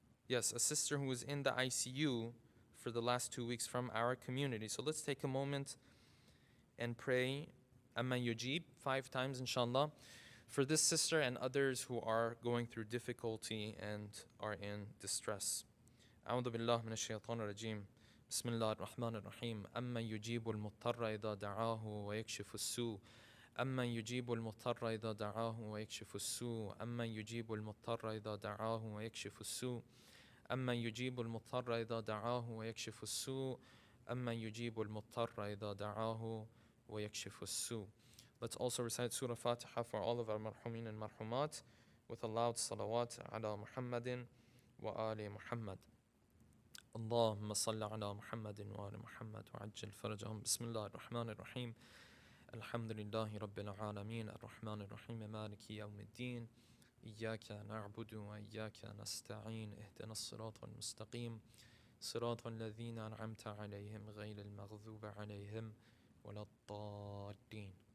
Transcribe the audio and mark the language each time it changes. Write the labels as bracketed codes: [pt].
[en] Yes, a sister who was in the ICU for the last 2 weeks from our community. So let's take a moment and pray Amma Yujib 5 times, inshallah, for this sister and others who are going through difficulty and are in distress. [ar] أعوذ بالله من الشيطان الرجيم. بسم الله الرحمن الرحيم. أمن يجيب المضطر إذا دعاه ويكشف السوء. أمن يجيب المضطر إذا دعاه ويكشف السوء. أمن يجيب المضطر إذا دعاه ويكشف السوء. أمن يجيب المضطر إذا دعاه ويكشف السوء. أمن يجيب المضطر إذا دعاه ويكشف السوء. [en] Let's also recite Surah Fatiha for all of our marhumin and marhumat with a loud [ar] salawat ala Muhammadin wa ali Muhammad. اللهم صل على محمد وآل محمد وعجل فرجهم. بسم الله الرحمن الرحيم. الحمد لله رب العالمين الرحمن الرحيم مالك يوم الدين. إياك نعبد وإياك نستعين. اهدنا الصراط المستقيم صراط الذين أنعمت عليهم غير المغضوب عليهم ولا الضالين.